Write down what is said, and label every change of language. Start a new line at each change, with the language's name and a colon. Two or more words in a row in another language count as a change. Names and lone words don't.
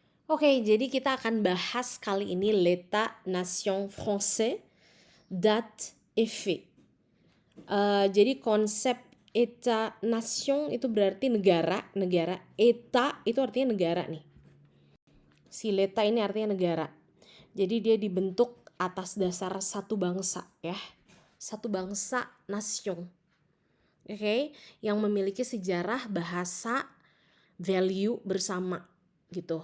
Indonesian: Oke, jadi kita akan bahas kali ini
French: l'état nation français, date et fait.
Indonesian: Jadi konsep
French: état nation
Indonesian: itu berarti negara, état itu artinya negara nih.
French: Si l'état
Indonesian: ini artinya negara. Jadi dia dibentuk atas dasar satu bangsa ya. Satu bangsa nation. Oke, yang memiliki sejarah, bahasa, value bersama gitu.